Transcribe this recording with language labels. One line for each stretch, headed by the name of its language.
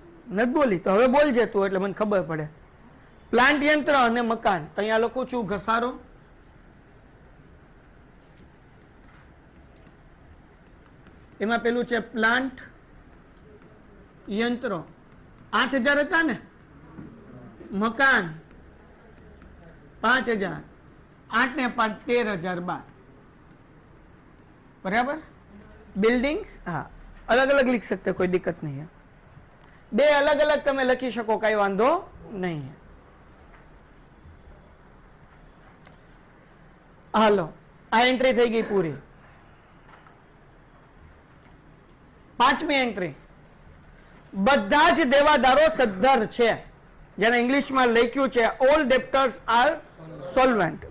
Gujarati: નથી બોલી તો હવે બોલજે તું, એટલે મને ખબર પડે. પ્લાન્ટ યંત્ર અને મકાન, તો અહીંયા લખું છું ઘસારો, એમાં પેલું છે પ્લાન્ટ યંત્રો 8,000 હતા ને, મકાન 5,000, 8 ને 5 13,000 બાર.
Hindi: बराबर. बिल्डिंग्स हाँ अलग अलग लिख सकते, कोई दिक्कत नहीं है.
Gujarati: बे अलग अलग તમે લખી શકો, કઈ વાંધો નહીં. હાલો, આ એન્ટ્રી થઈ ગઈ પૂરી. પાંચમી એન્ટ્રી, બધા જ દેવાદારો સદ્ધર છે, જેને ઇંગ્લિશમાં લખ્યું છે ઓલ ડેપ્ટર્સ આર સોલ્વન્ટ.